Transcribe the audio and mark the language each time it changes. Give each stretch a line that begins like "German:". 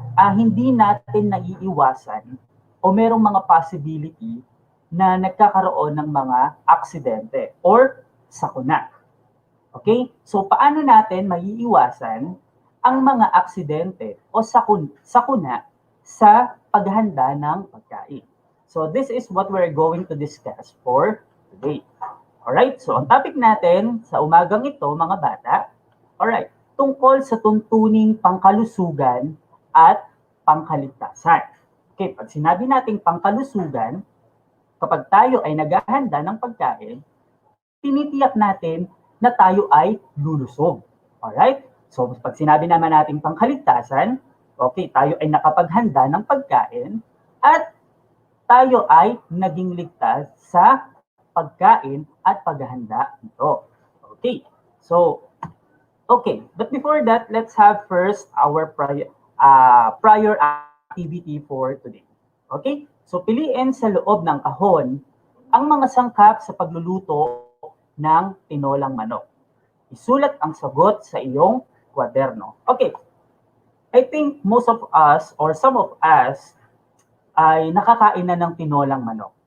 Filipino: hindi natin naiiwasan o merong mga possibility na nagkakaroon ng mga aksidente or sakuna. Okay? So paano natin maiiwasan ang mga aksidente o sakuna sa paghanda ng pagkain?
English: So this is what we're going to discuss for today.
Filipino: Alright, so ang topic natin sa umagang ito, mga bata, alright, tungkol sa tuntuning pangkalusugan at pangkaligtasan. Okay, pag sinabi nating pangkalusugan, kapag tayo ay naghahanda ng pagkain, tinitiyak natin na tayo ay lulusog. Alright? So, pag sinabi naman natin pangkaligtasan, okay, tayo ay nakapaghanda ng pagkain at tayo ay naging ligtas sa pagkain at paghahanda nito. Okay. So, okay.
English: But before that, let's have first our prior activity for today. Okay?
Filipino: So, piliin sa loob ng kahon ang mga sangkap sa pagluluto ng tinolang manok. Isulat ang sagot sa iyong kwaderno.
English: Okay. I think most of us or some of us
Filipino: ay nakakain na ng tinolang manok.